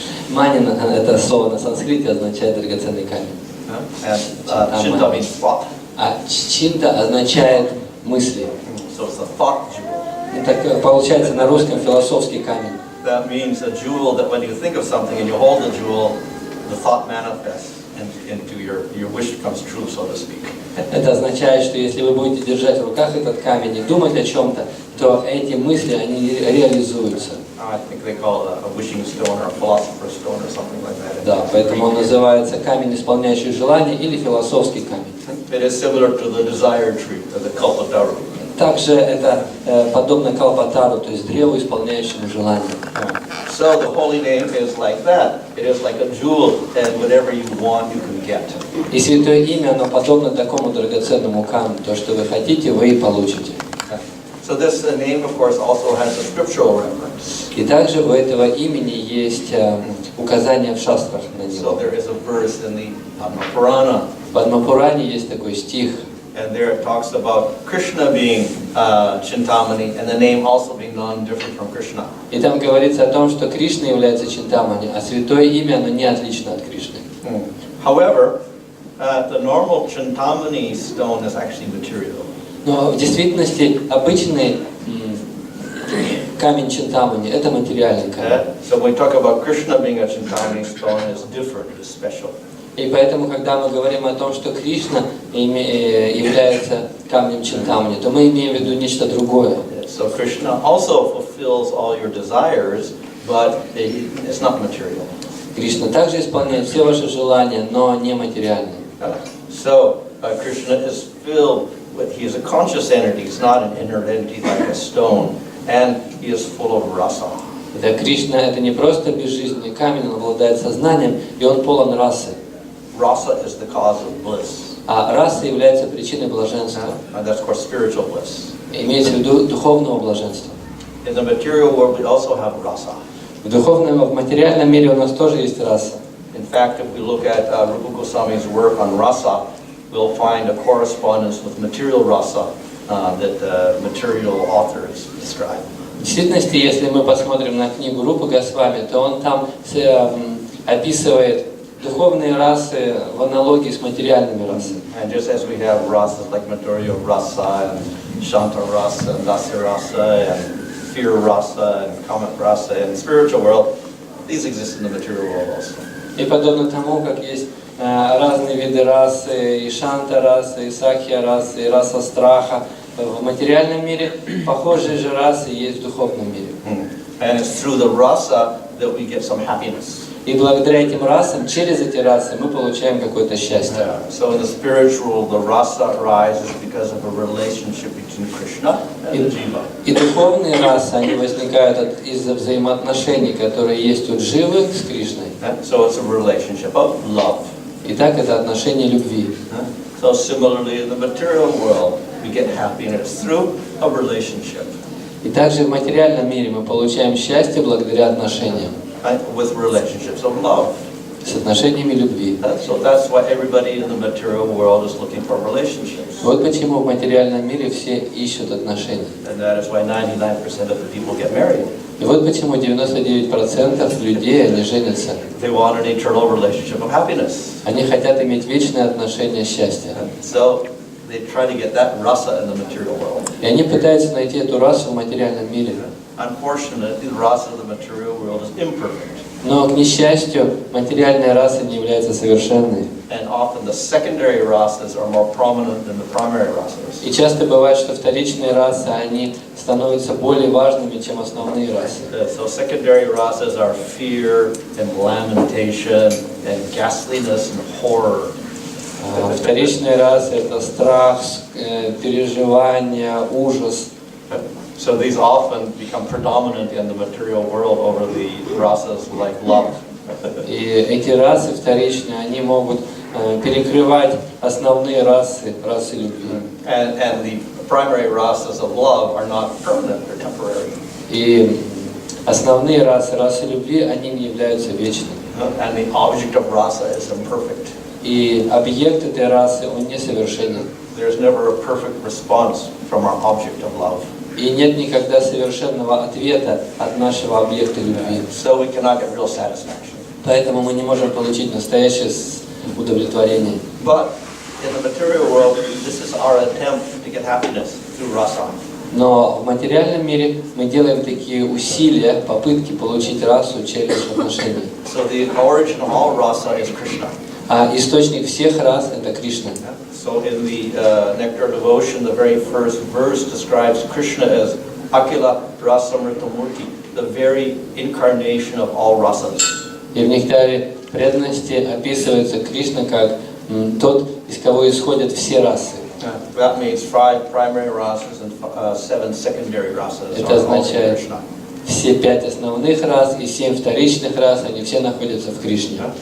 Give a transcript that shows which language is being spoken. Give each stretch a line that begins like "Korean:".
Russian: Манина это слово на санскрите означает драгоценный камень.
English: Chinta means thought.
Russian: А чинта означает мысли.
English: So it's a thought jewel.
Russian: Так получается на русском философский камень.
English: That means a jewel that when you think of something and you hold the jewel, the thought manifests into your wish comes true, so to speak.
Russian: Это означает, что если вы будете держать в руках этот камень и думать о чем-то, то эти мысли, они реализуются.
English: I think they call it a wishing stone or a philosopher's stone or something like that.
Russian: Да, поэтому он называется камень, исполняющий желания, или философский камень.
English: It is similar to the desire tree, or the kalpataru.
Russian: Также это подобно калпатару, то есть древу, исполняющему желания.
English: So the holy name is like that. It is like a jewel, and whatever you want, you can get.
Russian: И святое имя, оно подобно такому драгоценному камню. То, что вы хотите, вы и получите.
English: So this name, of course, also has a scriptural reference.
Russian: И также у этого имени есть указание в шастрах на него.
English: So there is a verse in the Padma Purana.
Russian: В Падма-пуране есть такой стих.
English: And there it talks about Krishna being Chintamani, and the name also being non-different from Krishna.
Russian: И там говорится о том, что Кришна является Чинтамани, а святое имя, оно не отлично от Кришны.
English: However, the normal Chintamani stone is actually material.
Russian: Но в действительности обычный камень Чинтамани это материальный камень.
English: So when we talk about Krishna being a Chintamani stone, it's different, it's special.
Russian: И поэтому, когда мы говорим о том, что Кришна является камнем Чинтамани, то мы имеем в виду нечто другое.
English: So Krishna also fulfills all your desires, but it's not material.
Russian: Кришна также исполняет все ваши желания, но не материальные.
English: So Krishna is filled with, he is a conscious entity, he's not an inert entity like a stone, and he is full of rasa.
Russian: Да, Кришна это не просто безжизненный камень, он обладает сознанием, и он полон расы.
English: Rasa is the cause of bliss.
Russian: А раса является причиной блаженства.
English: And that's of course spiritual bliss.
Russian: Имеется в виду духовного блаженства.
English: In the material world we also have rasa.
Russian: В материальном мире у нас тоже есть раса.
English: In fact, if we look at Rupa Goswami's work on rasa, we'll find a correspondence with material rasa that the material authors describe.
Russian: В действительности, если мы посмотрим на книгу Рупы Госвами, то он там описывает духовные расы в аналогии с материальными расами.
English: And just as we have rasas like material rasa and shanta rasa and dasya rasa and fear rasa and kama rasa and spiritual world, these exist in the material world also.
Russian: И подобно тому, как есть разные виды расы, и шанта расы, и сакья расы, и раса страха, в материальном мире похожие же расы есть в духовном мире.
English: And it's through the rasa that we get some happiness.
Russian: И благодаря этим расам, через эти расы, мы получаем какое-то счастье.
English: So in the spiritual, the rasa arises because of a relationship between Krishna and the jiva.
Russian: И духовные расы, они возникают из-за взаимоотношений, которые есть у Дживы с Кришной.
English: So it's a relationship of love.
Russian: Итак, это отношение любви.
English: So similarly, in the material world, we get happiness through a relationship.
Russian: И также в материальном мире мы получаем счастье благодаря отношениям.
English: With relationships of love.
Russian: С отношениями любви.
English: So that's why everybody in the material world is looking for relationships.
Russian: Вот почему в материальном мире все ищут отношения.
English: And that is why 99% of the people get married.
Russian: И вот почему 99% людей, они женятся.
English: They want an eternal relationship of happiness.
Russian: Они хотят иметь вечные отношения счастья.
English: So they try to get that rasa in the material world.
Russian: И они пытаются найти эту расу в материальном мире.
English: Unfortunately, the rasa of the material world is imperfect.
Russian: Но, к несчастью, материальная раса не является совершенной.
English: And often the secondary rasas are more prominent than the primary rasas.
Russian: И часто бывает, что вторичные расы, они становятся более важными, чем основные расы.
English: So secondary rasas are fear and lamentation and ghastliness and horror.
Russian: Вторичные расы – это страх, переживания, ужас.
English: So these often become predominant in the material world over the rasas like love.
Russian: И эти расы вторичные, они могут перекрывать основные расы любви.
English: And the primary rasas of love are not permanent, they're temporary.
Russian: И основные расы любви, они не являются вечными.
English: And the object of rasa is imperfect.
Russian: И объект этой расы, он несовершенен.
English: There's never a perfect response from our object of love.
Russian: И нет никогда совершенного ответа от нашего объекта любви.
English: So we cannot get real satisfaction.
Russian: Поэтому мы не можем получить настоящее удовлетворение.
English: But in the material world, this is our attempt to get happiness through rasa.
Russian: Но в материальном мире мы делаем такие усилия, попытки получить расу через отношения.
English: So the origin of all rasa is Krishna.
Russian: А источник всех рас – это Кришна.
English: So in the Nectar devotion, the very first verse describes Krishna as Akila Rasamritamurti, the very incarnation of all rasas.
Russian: И в Нектаре преданности описывается Кришна как тот, из кого исходят все расы.
English: That means 5 primary rasas and 7 secondary rasas.
Russian: Это означает все 5 основных рас и 7 вторичных рас, они все находятся в Кришне.